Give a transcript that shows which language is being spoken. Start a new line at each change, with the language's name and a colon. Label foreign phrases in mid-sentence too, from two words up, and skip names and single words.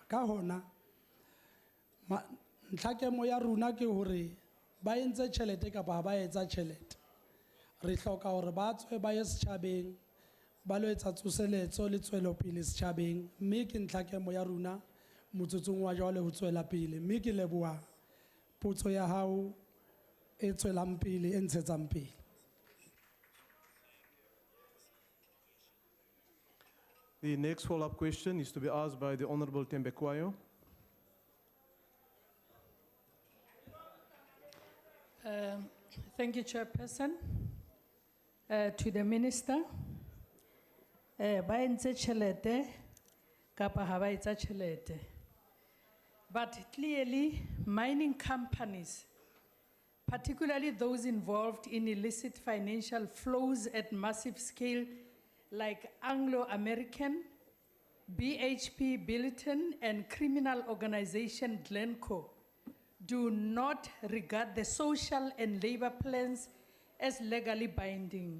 Southern Sotho: Ka hona ntlhakemo ya rona ke hore ba entse tjhelete kapa ha ba etsa tjhelete re hloka hore ba tswe ba ye setjhabeng ba lo etsa tsoseletso le tswelopele setjhabeng, mme ke ntlhakemo ya rona motsotsong wa jwale ho tswela pele, mme ke leboha potso ya hao e tswelang pele e ntshetsang pele.
English: The next follow-up question is to be asked by the Honorable Tembekwayo. Thank you, Chairperson. To the Minister,
Southern Sotho: ba entse tjhelete kapa ha ba etsa tjhelete.
English: But clearly, mining companies, particularly those involved in illicit financial flows at massive scale, like Anglo-American, BHP Billiton, and criminal organization Glencoe, do not regard the social and labor plans as legally binding.